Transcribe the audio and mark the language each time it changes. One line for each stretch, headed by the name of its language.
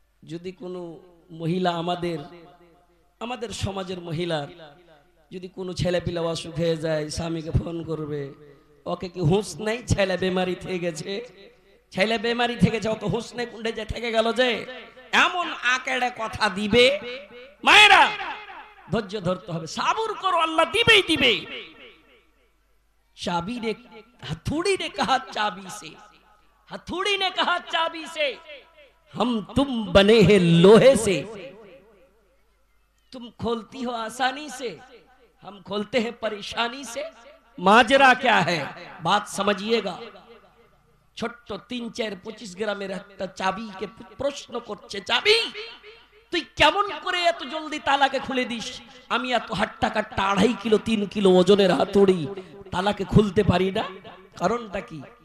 Bangla: যদি কোনো মহিলা আমাদের সমাজের মহিলার যদি কোনো ছেলে পিলা অসুখ হয়ে যায়, স্বামীকে ফোন করবে, ওকে কি হুঁশ নেই? ছেলে বেমারি থেকে গেছে, ছেলে বেমারি থেকে গেছে, ওকে হুঁশ নেই, কুন্ডে যে থেকে গেল, যে এমন আকেড়ে কথা দিবে। মায়েরা ধৈর্য ধরতে হবে, সাবুর করো, আল্লাহ দিবেই দিবে।
Hindi: चाबी ने हथौड़ी ने कहा चाबी से, हथौड़ी ने कहा चाबी से, हम तुम बने हैं लोहे से, तुम खोलती हो आसानी से, हम खोलते हैं परेशानी से। माजरा क्या है बात समझिएगा।
Bangla: छोट्टो 3-4-25 গ্রামের একটা চাবিকে প্রশ্ন করছে, চাবি তুই কেমন করে এত জলদি তালাকে খুলে দিস? আমি এত হাট্টা কাট্টা 2.5 কিলো 3 কিলো ওজনের হাতুড়ি তালাকে খুলতে পারি না, কারণটা কি?